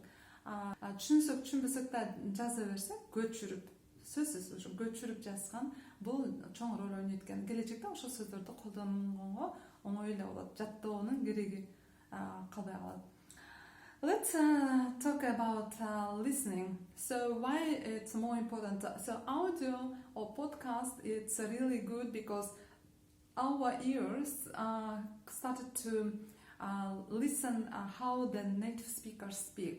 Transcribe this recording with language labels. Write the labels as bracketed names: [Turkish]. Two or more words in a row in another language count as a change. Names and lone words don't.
[Kyrgyz] Түшүнсөк түшүнбөсөк да жаза берсек, көчүрүп, сөзсүз ошо көчүрүп жазган бул чоң роль ойнойт экен. Келечекте ошол сөздөрдү колдонгонго оңой эле болот. Жаттоонун кереги калбай калат. [English] Let's talk about listening. So why it's more important? So audio or podcast, it's really good because our ears started to listen how the native speaker speaks.